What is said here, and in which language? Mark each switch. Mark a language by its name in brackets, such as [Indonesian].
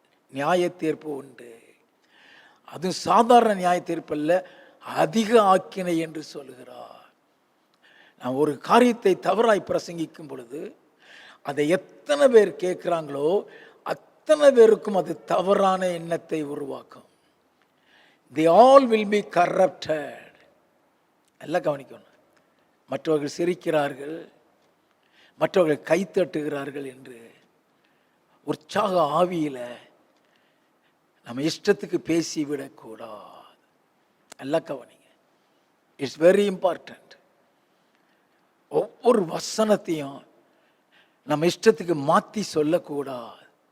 [Tamil] நியாய தீர்ப்பு உண்டு. அது சாதாரண நியாய தீர்ப்பு அல்ல, அதிக ஆக்கினை என்று சொல்லுகிறார். நான் ஒரு காரியத்தை தவறாய் பிரசங்கிக்கும் பொழுது அதை எத்தனை பேர் கேட்கிறாங்களோ அத்தனை பேருக்கும் அது தவறான எண்ணத்தை உருவாக்கும். [English] They all will be corrupted. [Tamil] எல்லாம் கவனிக்கணும். மற்றவர்கள் சிரிக்கிறார்கள், மற்றவர்கள் கைத்தட்டுகிறார்கள் என்று உற்சாக ஆவியில நம்ம இஷ்டத்துக்கு பேசிவிடக்கூடாது. எல்லாம் கவனிங்க. [English] It's very important. [Tamil] ஒவ்வொரு வசனத்தையும் நம்ம இஷ்டத்துக்கு மாற்றி சொல்லக்கூடாது.